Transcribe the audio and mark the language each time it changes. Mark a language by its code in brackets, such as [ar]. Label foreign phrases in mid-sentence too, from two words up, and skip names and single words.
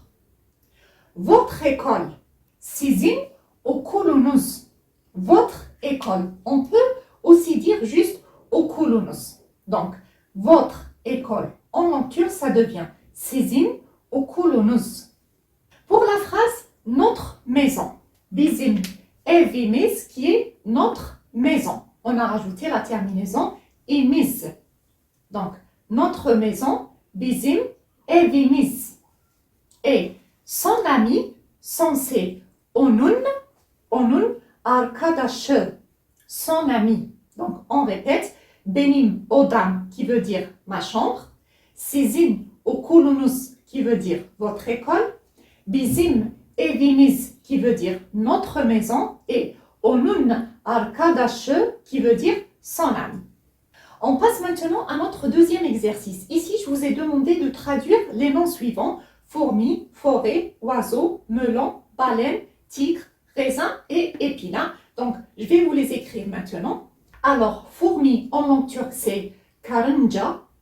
[fr] Votre école, [tr] sizin okulunuz, [fr] votre école. On peut aussi dire juste okulunuz. Donc, votre école. En langue turque, ça devient [tr] sizin okulunuz. [fr] Pour la phrase notre maison, [tr] bizim evimiz, [fr] qui est notre maison. On a rajouté la terminaison imiz. Donc, notre maison, [tr] bizim evimiz. [fr] Et son ami, c'est [tr] onun arkadaşı, [fr] son ami. Donc, on répète, [tr] benim odam, [fr] qui veut dire ma chambre, [tr] sizin okulunuz, [fr] qui veut dire votre école, [tr] bizim evimiz, [fr] qui veut dire notre maison, et [tr] onun arkadaşı, [fr] qui veut dire son ami. On passe maintenant à notre deuxième exercice. Ici, je vous ai demandé de traduire les noms suivants: fourmi, forêt, oiseau, melon, baleine, tigre, raisin et épinard. Donc, je vais vous les écrire maintenant. Alors, fourmi en langue turque, c'est karınca.